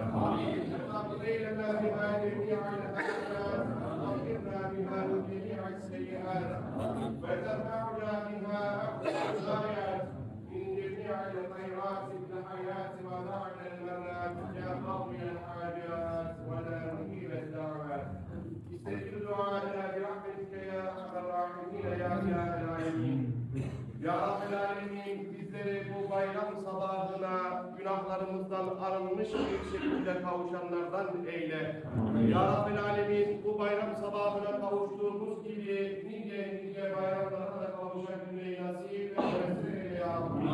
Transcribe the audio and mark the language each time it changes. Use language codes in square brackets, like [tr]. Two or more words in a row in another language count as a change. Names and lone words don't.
[ar] واقض لنا بها جميع الحسنات وطهرنا بها من جميع السيئات وترفعنا بها أقصى الغايات من جميع الخيرات في الحياة وبعد الممات يا قاضي الحاجات ولا مجيب الدعوات. استجب دعاءنا برحمتك يا أرحم الراحمين يا إله العالمين. يا رب العالمين, [tr] bizleri bu bayram sabahına günahlarımızdan arınmış bir şekilde kavuşanlardan eyle. [ar] يا رب العالمين, [tr] bu bayram sabahına kavuştuğumuz gibi nice bayramlara da kavuşabilmeyi nasip eyle [ar] يا ربي.